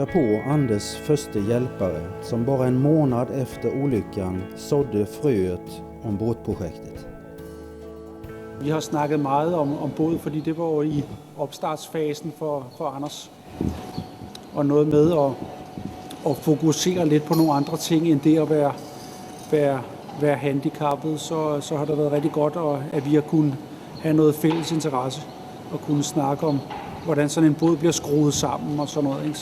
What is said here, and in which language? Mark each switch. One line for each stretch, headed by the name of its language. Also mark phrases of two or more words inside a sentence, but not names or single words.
Swedish: jag på Anders första hjälpare som bara en månad efter olyckan sådde frøet om båtprojektet.
Danish: Vi har snakket meget om båd, fordi det var jo i opstartsfasen for Anders. Og noget med at fokusere lidt på nogle andre ting end det at være handicappet, så har det været rigtig godt, at vi har kunnet have noget fælles interesse og kunne snakke om, hvordan sådan en båd bliver skruet sammen og sådan noget, ikke?